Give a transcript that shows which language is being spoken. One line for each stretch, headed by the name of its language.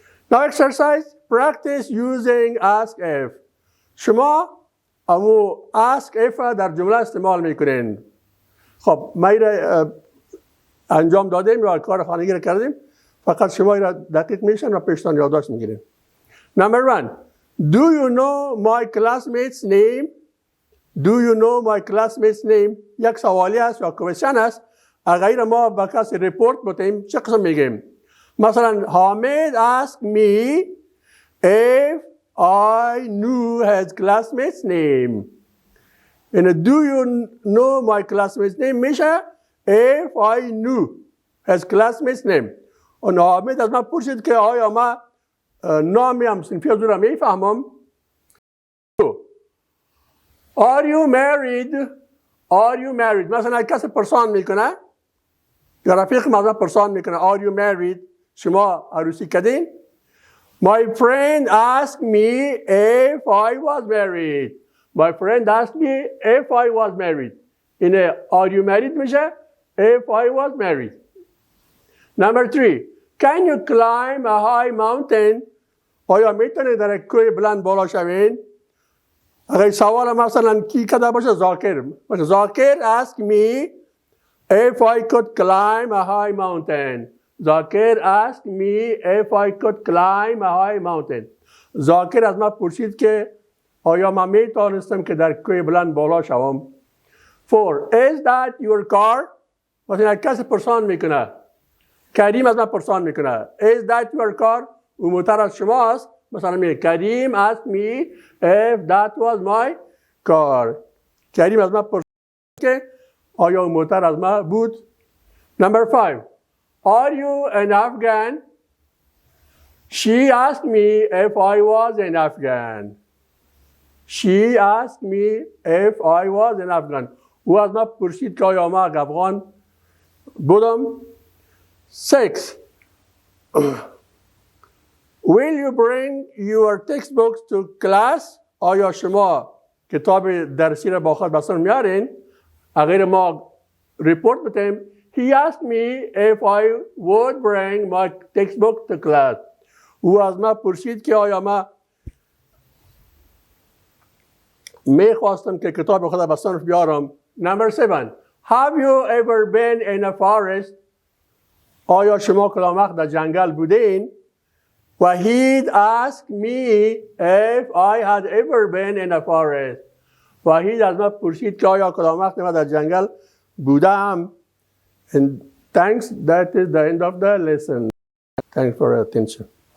English: Now exercise, practice using ask if.
Persian: شما امو ask if در جمله استعمال میکنین. خب ما را انجام دادیم یا کار خانگی را کردیم فقط شما را دقیق میشن و پیشتان یادداشت میگیریم.
English: Number 1. Do you know my classmate's name? Do you know my classmate's name?
Persian: یک سوالی است یا کوشن است. اگر ما با کسی ریپورت بتیم چه قسم میگیم؟ مثلا حامد
English: asked me if I knew his classmate's name. And do you know my classmate's name
Persian: میشه
English: if I knew his classmate's name.
Persian: و حامد از من پرسید که آیا ما نامی هم صنفی از را میفهمم.
English: Are you married? Are you married?
Persian: مثلا کسی پرسان میکنه یا رفیق مازم پرسان میکنه
English: Are you married?
Persian: شما عروسی کردین؟
English: My friend asked me if I was married. My friend asked me if I was married.
Persian: اینه
English: Are you married
Persian: میشه
English: if I was married. Number 3. Can you climb a high mountain?
Persian: آیا میتونید در کوه بلند بالا شوین؟ اگر سوال مثلا کی کده باشه زاکر
English: asked me if I could climb a high mountain. ذاکر asked me if I could climb a high mountain.
Persian: ذاکر از من پرسید که آیا من می توانستم که در کوه بلند بالا شوم.
English: 4. Is that your car?
Persian: مثلا کسی پرسان میکنه. کریم از من پرسان میکنه.
English: Is that your car?
Persian: اون موتر از شماست. مثلا میگه
English: Karim asked me if that was my car.
Persian: کریم از من پرسید که آیا اون موتر از من بود.
English: Number 5. Are you an Afghan? She asked me if I was an Afghan. She asked me if I was an Afghan.
Persian: او از من پرسید که آیا من افغان بودم.
English: 6. Will you bring your textbooks to class?
Persian: آیا شما کتاب درسی را با خود به سر میارین؟ اگر ما ریپورت بتیم.
English: He asked me if I would bring my textbook to class.
Persian: او از من پرسید که آیا من میخواستم که کتاب خود به صنف بیارم.
English: Number 7. Have you ever been in a forest?
Persian: آیا شما کدام وقت در جنگل بودین؟
English: Vahid asked me if I had ever been in a forest.
Persian: وحید از من پرسید که آیا کدام وقت من در جنگل بودم.
English: And thanks, that is the end of the lesson. Thanks for your attention.